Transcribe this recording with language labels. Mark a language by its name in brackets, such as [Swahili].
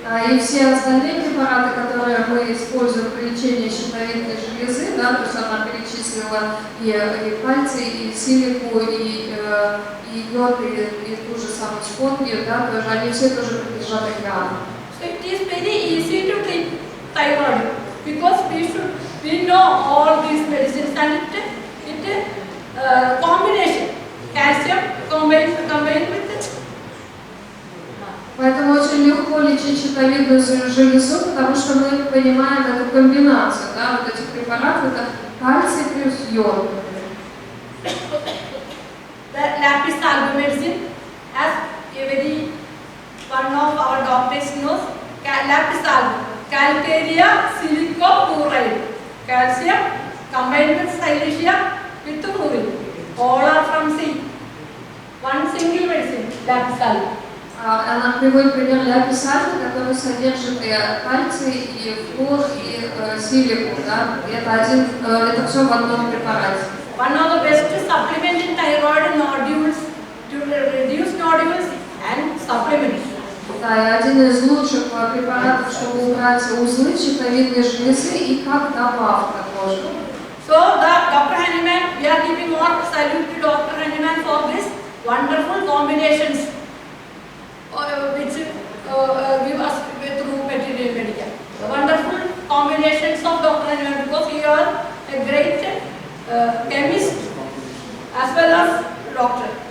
[Russian] И все остальные препараты, которые мы используем при лечении щитовидной железы, да, то есть она перечислила и кальций, и силику, и йод, и ту же самую скотнию, да, тоже они все тоже принадлежат океану. [English] So it is very easy to treat thyroid because we know all these medicines and it combination calcium combined with it. [Russian] Поэтому очень легко лечить щитовидную железу, потому что мы понимаем эту комбинацию, да, вот этих препаратов, это кальций плюс йод. [English] The lapis lazuli medicine, as a very one of our doctors knows, lapis lazuli, calcarea silicofluoride, calcium combined with silicea with fluorine, all are from sea. One single medicine, lapis lazuli. [Russian] Она приводит пример ляпис lazuli, который содержит и кальций, и флор, и силику, да, это все в одном препарате. [English] One of the best supplement in thyroid nodules to reduce nodules and supplements. [Russian] Да, и один из лучших препаратов, чтобы убрать узлы щитовидной железы и как добавка тоже. [English] So the Dr. Hanneman, we are giving more salute to Dr. Hanneman for this wonderful combinations which give us through material medical. The wonderful combinations of Dr. Hanneman, because he is a great chemist as well as doctor.